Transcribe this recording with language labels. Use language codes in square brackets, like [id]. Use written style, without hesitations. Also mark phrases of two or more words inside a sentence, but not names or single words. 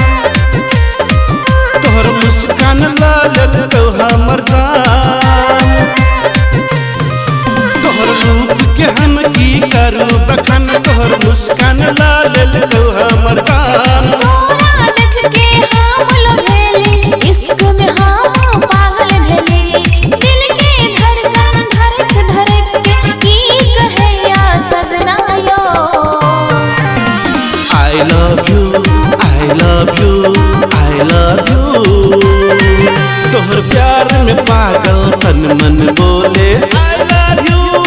[mai] तोहर मुस्कान लाल तो हमर जान तोहर रूप के हम की करू बखान तोहर मुस्कान लाल तो हमर जान तोरा देख के हम लोभेली इश्क में हम पागल भेली दिल के धड़कन धड़क धड़क के की कहैया सजना यो [en] I love you I love you I love you [mai] तोहर प्यार में पागल तन मन बोले [en] I love you